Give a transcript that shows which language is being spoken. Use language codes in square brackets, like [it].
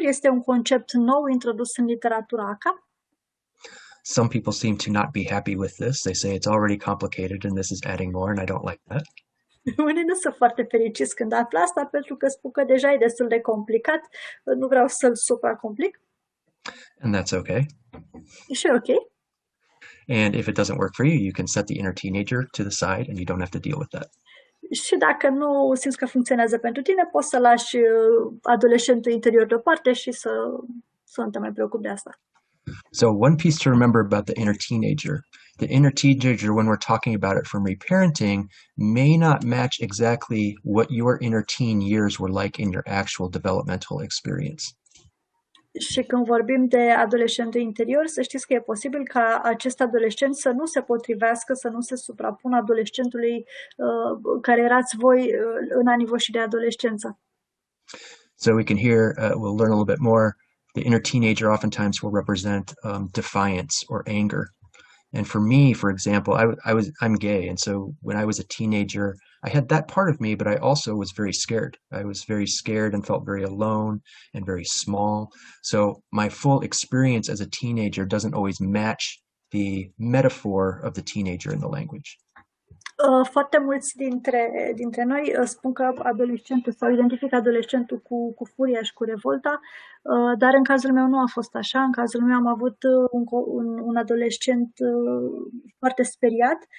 [ro] Este un concept nou introdus în literatura ACA. [en] Some people seem to not be happy with this. They say it's already complicated and this is adding more, and I don't like that. [ro] Unii nu sunt foarte fericiți când află asta, pentru că spun că deja e destul de complicat, nu vreau să-l supracomplic. [en] And that's okay. [ro] Și ok. [en] And if it doesn't work for you, you can set the inner teenager to the side and you don't have to deal with that. [ro] Și dacă nu simți că funcționează pentru tine, poți să lași adolescentul interior deoparte și să nu te mai preocupi de asta. [en] So one piece to remember about the inner teenager. The inner teenager, when we're talking about it from reparenting, may not match exactly what your inner teen years were like in your actual developmental experience. [ro] Și când vorbim de adolescentul interior, să știți că e posibil ca acest adolescent să nu se potrivească, să nu se suprapună adolescentului care erați voi în anii voștri de adolescență. [en] So we can hear, we'll learn a little bit more. The inner teenager oftentimes will represent defiance or anger. And for me, for example, I'm gay, and so when I was a teenager, I had that part of me, but I also was very scared. I was very scared and felt very alone and very small. So my full experience as a teenager doesn't always match the metaphor of the teenager in the language. [ro] Foarte mulți dintre noi spun că adolescentul sau identifică adolescentul cu furia și cu revolta, dar în cazul meu nu a fost așa. În cazul meu am avut un adolescent foarte speriat.